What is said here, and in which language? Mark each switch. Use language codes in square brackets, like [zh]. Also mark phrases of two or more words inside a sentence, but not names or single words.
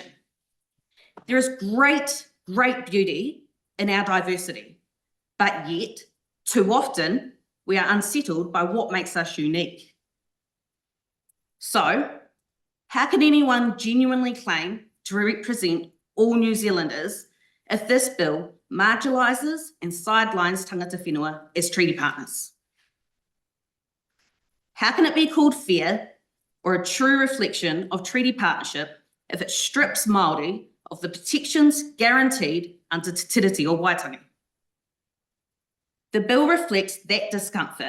[en] There is great beauty in our diversity, but yet, too often, we are unsettled by what makes us unique. So, how can anyone genuinely claim to represent all New Zealanders if this bill marginalises and sidelines [mi] tangata whenua [en] as treaty partners? How can it be called fair or a true reflection of treaty partnership if it strips Māori of the protections guaranteed under Te Tiriti o Waitangi? The bill reflects that discomfort.